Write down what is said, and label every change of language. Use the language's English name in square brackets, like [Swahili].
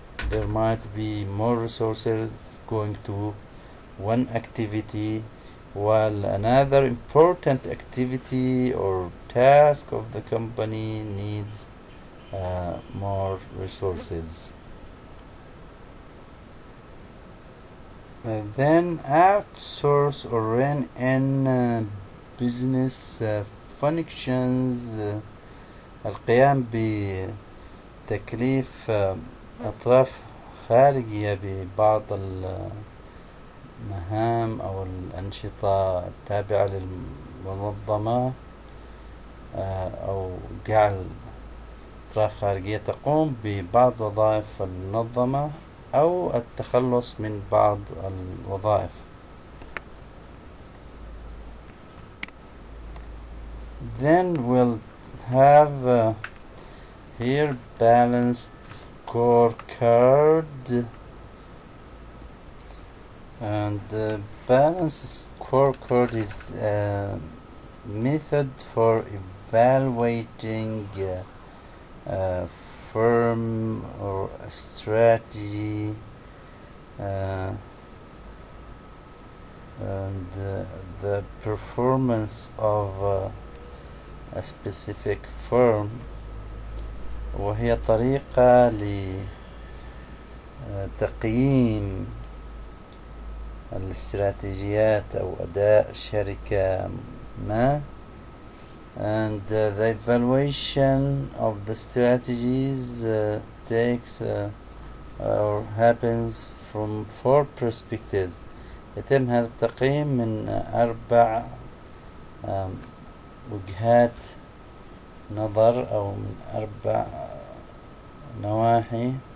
[English] There might be more resources going to one activity, while another important activity or task of the company needs more resources. Then outsource or rein in business functions. [Arabic] القيام بتكليف أطراف خارجية ببعض المهام أو الأنشطة التابعة للمنظمة أو جعل أطراف خارجية تقوم ببعض وظائف المنظمة أو التخلص من بعض الوظائف. [English] Then we'll have here balanced scorecard, and balanced scorecard is a method for evaluating a firm or a strategy and the performance of a specific firm. [Arabic] وهي طريقة لتقييم الاستراتيجيات أو أداء شركة ما, [English] and the evaluation of the strategies takes or happens from 4 perspectives. [Arabic] يتم هذا التقييم من 4 وجهات نظر أو من 4 نواحي.